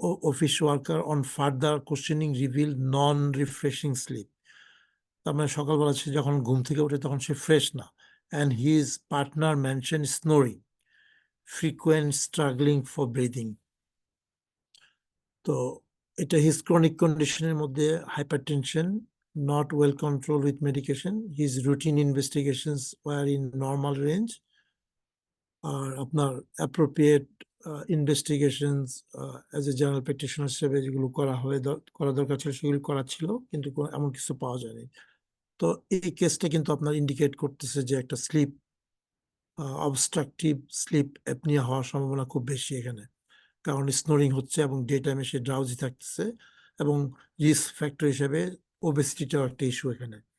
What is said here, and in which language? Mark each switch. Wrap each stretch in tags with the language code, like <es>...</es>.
<en>Office worker on further questioning revealed non-refreshing sleep.</en> <bn>তার মানে সকালবেলা সে যখন ঘুম থেকে ওঠে তখন সে ফ্রেশ না।</bn> <en>And his partner mentioned snoring, frequent struggling for breathing.</en> <bn>তো এটা হিজ ক্রনিক কন্ডিশনের মধ্যে</bn> <en>hypertension, not well controlled with medication. His routine investigations were in normal range.</en> <bn>আর আপনার</bn> <en>appropriate investigations as a general practitioner</en> <bn>হিসেবে যেগুলো করা দরকার ছিল সেগুলো করা ছিল, কিন্তু এমন কিছু পাওয়া যায়নি। তো এই কেসটা কিন্তু আপনার ইন্ডিকেট করতেছে যে একটা স্লিপ অবস্ট্রাকটিভ স্লিপ অ্যাপনিয়া হওয়ার সম্ভাবনা খুব বেশি এখানে, কারণ স্নোরিং হচ্ছে এবং ডে টাইমে সে ড্রাউজি থাকতেছে, এবং রিস্ক ফ্যাক্টর হিসেবে ওবেসিটিটাও একটা ইস্যু এখানে।</bn>